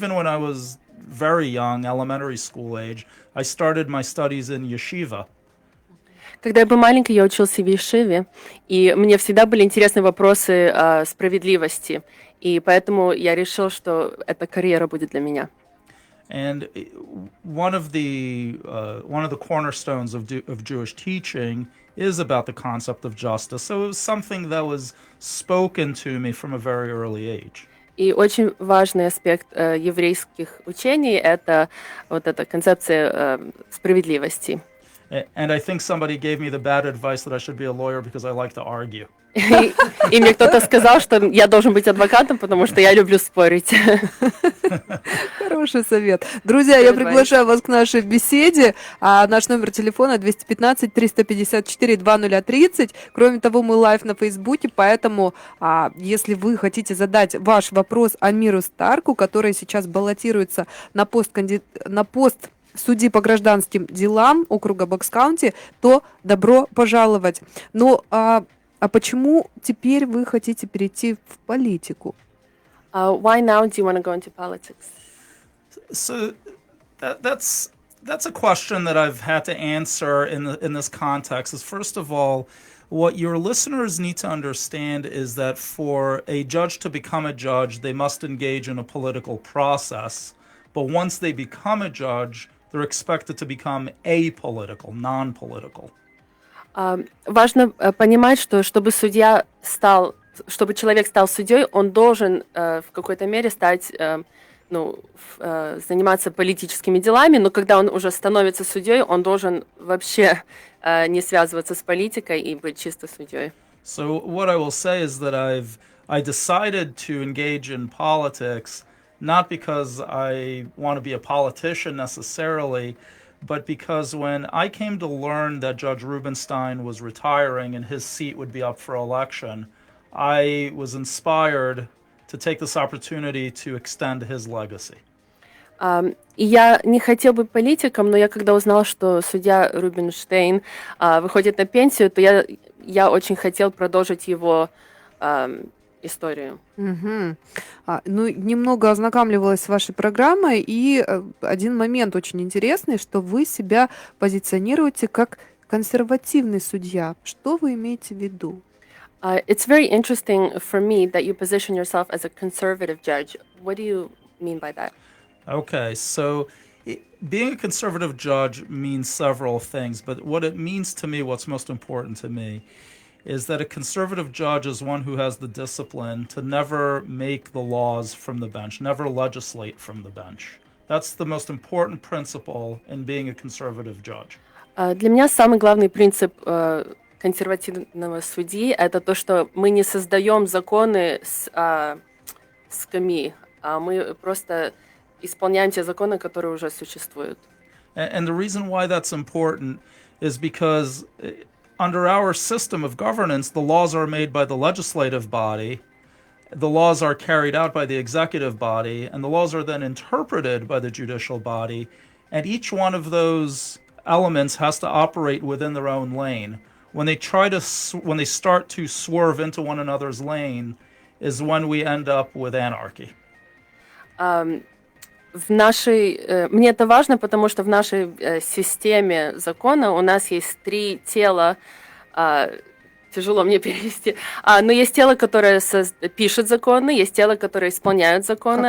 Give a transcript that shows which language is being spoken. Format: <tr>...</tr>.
<en>Even when I was very young, elementary school age, I started my studies in yeshiva.</en> <ru>Когда я был маленькой, я учился в Ешиве, и мне всегда были интересны вопросы справедливости, и поэтому я решил, что эта карьера будет для меня.</ru> <en>And one of the cornerstones of Jewish teaching is about the concept of justice. So it was something that was spoken to me from a very early age.</en> <ru>И очень важный аспект еврейских учений — это вот эта концепция справедливости.</ru> <en>And I think somebody gave me the bad advice that I should be a lawyer because I like to argue.</en> <ru>И мне кто-то сказал, что я должен быть адвокатом, потому что я люблю спорить. Хороший совет. Друзья, я приглашаю вас к нашей беседе. Наш номер телефона 215-354-2030. Кроме того, мы лайв на Фейсбуке, поэтому если вы хотите задать ваш вопрос Амиру Старку, который сейчас баллотируется на пост судьи по гражданским делам округа Бокс-Каунти, то добро пожаловать. Но а почему теперь вы хотите перейти в политику?</ru> <en>Why now do you want to go into politics? So that's a question that I've had to answer in this context. Is first of all, what your listeners need to understand is that for a judge to become a judge, they must engage in a political process. But once they become a judge, they're expected to become apolitical, non-political.</en> <ru>Важно понимать, что чтобы человек стал судьей, он должен в какой-то мере заниматься политическими делами, но когда он уже становится судьей, он должен вообще не связываться с политикой и быть чисто судьей.</ru> <en>So what I will say is that I decided to engage in politics not because I want to be a politician necessarily, but because when I came to learn that Judge Rubenstein was retiring and his seat would be up for election, I was inspired to take this opportunity to extend his legacy.</en> <ru>Я не хотел быть политиком, но я когда узнал, что судья Рубинштейн выходит на пенсию, то я очень хотел продолжить его историю. Угу. Немного ознакомливалась с вашей программой, и один момент очень интересный, что вы себя позиционируете как консервативный судья. Что вы имеете в виду?</ru> <en>It's very interesting for me that you position yourself as a conservative judge. What do you mean by that? Okay, so being a conservative judge means several things, but what it means to me, what's most important to me, is that a conservative judge is one who has the discipline to never make the laws from the bench, never legislate from the bench. That's the most important principle in being a conservative judge.</en> <ru>Для меня самый главный принцип консервативного судьи — это то, что мы не создаем законы с скамьи, а мы просто исполняем те законы, которые уже существуют.</ru> <en>And the reason why that's important is because under our system of governance, the laws are made by the legislative body, the laws are carried out by the executive body, and the laws are then interpreted by the judicial body, and each one of those elements has to operate within their own lane. When they start to swerve into one another's lane is when we end up with anarchy.</en> <ru>Мне это важно, потому что в нашей системе закона у нас есть три тела тяжело мне перевести. Но есть тело, которое пишет законы, есть тело, которое исполняют законы.</ru>